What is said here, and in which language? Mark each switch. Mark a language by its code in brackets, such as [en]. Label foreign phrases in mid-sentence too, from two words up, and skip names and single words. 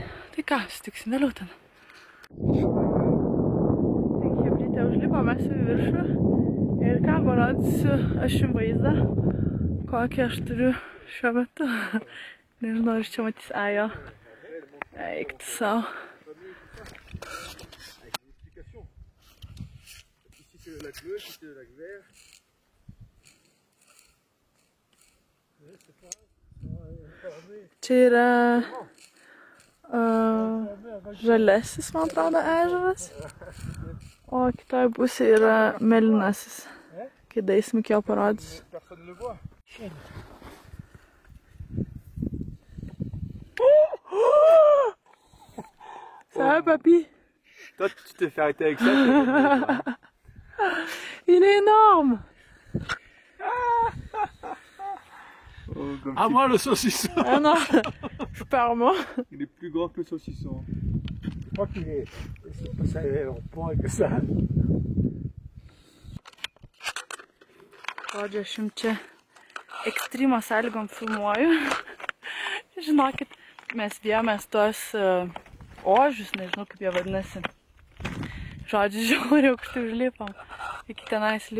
[lt] Tai ką, sutiksim vėliau ten. Tai chebrytė užlipom mes į viršų. Ir ką, parodysiu aš jums vaizdą, kokį aš turiu šiuo metu. Nežinau, ar čia matys, jo. Eik tu savo. [fr] La bleue, c'était le lac vert. [lt] Čia yra žalesis, man atrodo, ežeras, o kitoj pusėje yra mėlynasis. Kai daisim, iki jo parodysiu. [fr] Ça va, papy? Toi, tu t'es fait arrêter avec ça. Il est énorme! Oh, À moi le saucisson! Ah non, je pars moi. Il est plus grand que le saucisson. Je crois qu'il est... C'est pas ça, il est en point que ça. [lt] Žodžiu, aš jums čia ekstremo sąlygom filmuoju. Žinokit, mes dėjomės tos ožius, nežinau kaip jie vadinasi. Žodžiu, žiauriai aukštai užlipam.